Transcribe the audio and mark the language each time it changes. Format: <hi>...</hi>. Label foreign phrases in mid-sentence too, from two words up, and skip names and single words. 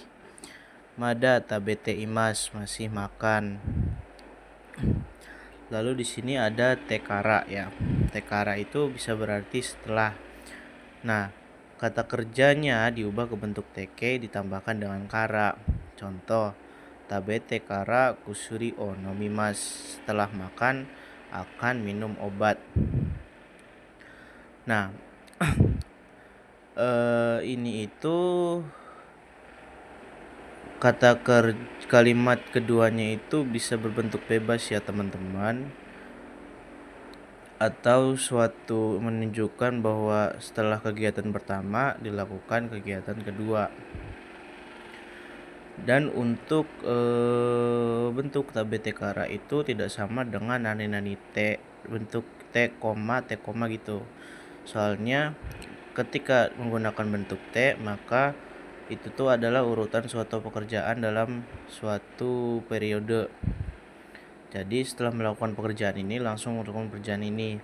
<ja>まだ食べています,</ja> <id>masih makan. Lalu di sini ada tekara ya. Tekara itu bisa berarti setelah. Nah, kata kerjanya diubah ke bentuk teke ditambahkan dengan kara. Contoh,</id> <ja>食べてから薬を飲みます.</ja> <id>Setelah makan akan minum obat. Nah, ini itu kalimat keduanya itu bisa berbentuk bebas ya teman-teman, atau suatu menunjukkan bahwa setelah kegiatan pertama dilakukan kegiatan kedua. Dan untuk bentuk</id> <ja>食べてから</ja> <id>itu tidak sama dengan nani te, bentuk te koma gitu. Soalnya ketika menggunakan bentuk te, maka itu tuh adalah urutan suatu pekerjaan dalam suatu periode. Jadi setelah melakukan pekerjaan ini langsung melakukan pekerjaan ini.</id>